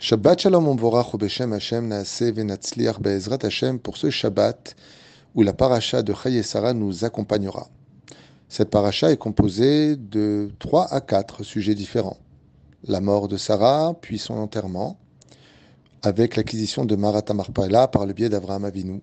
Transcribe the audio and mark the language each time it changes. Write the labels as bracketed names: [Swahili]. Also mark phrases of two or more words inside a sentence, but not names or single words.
[Hebrew] שבת שלום ומבורך בשם השם נעשה ונצליח בעזרת השם [French] pour ce Shabbat où la paracha de Chayei Sarah nous accompagnera. Cette paracha est composée de 3 à 4 sujets différents. La mort de Sarah, puis son enterrement, avec l'acquisition de Marat Marpala par le biais d'Avraham Avinu.